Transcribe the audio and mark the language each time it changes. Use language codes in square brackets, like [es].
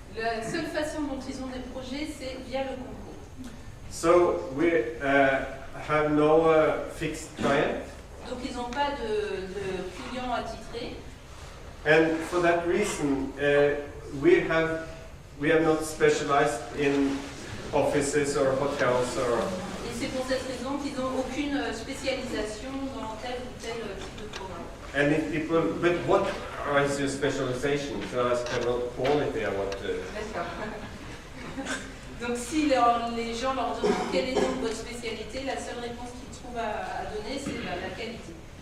[fr] La seule façon dont ils ont des projets, c'est via le concours. [en] So we have no fixed client. [fr] Donc ils n'ont pas de clients attitrés. [en] And for that reason, we have not specialized in offices or hotels or. [fr] Et c'est pour cette raison qu'ils n'ont aucune spécialisation dans tel ou tel type de programme. [en] And if people, but what is your specialization? So as about quality, I want to. [fr] D'accord. Donc si les gens leur demandent quelle est donc votre spécialité, la seule réponse qu'ils trouvent à donner, c'est la qualité.